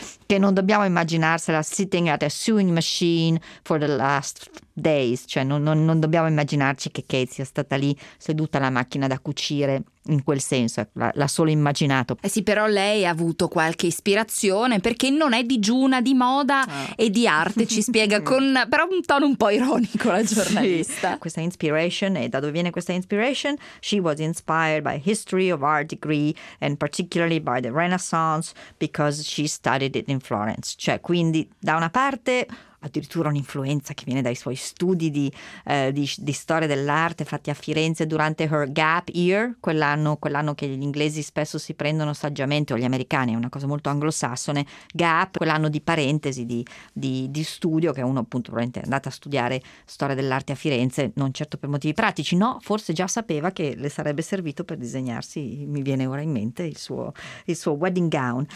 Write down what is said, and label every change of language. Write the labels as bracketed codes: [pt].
[it] che non dobbiamo immaginarsela [en] sitting at a sewing machine for the last days, [it] cioè non dobbiamo immaginarci che Kate sia stata lì seduta alla macchina da cucire in quel senso, l'ha solo immaginato. Eh sì, però lei ha avuto qualche ispirazione, perché non è digiuna di moda e di arte, ci spiega con però un tono un po' ironico la giornalista. Sì. Questa inspiration, e da dove viene questa inspiration? [en] She was inspired by history of art degree and particularly by the Renaissance because she studied it in Florence. [it] Cioè, quindi da una parte addirittura un'influenza che viene dai suoi studi di storia dell'arte fatti a Firenze durante [en] her gap year, [it] quell'anno che gli inglesi spesso si prendono saggiamente, o gli americani, è una cosa molto anglosassone, gap, quell'anno di parentesi di studio, che uno appunto probabilmente è andata a studiare storia dell'arte a Firenze, non certo per motivi pratici, no, forse già sapeva che le sarebbe servito per disegnarsi, mi viene ora in mente, il suo [en] wedding gown.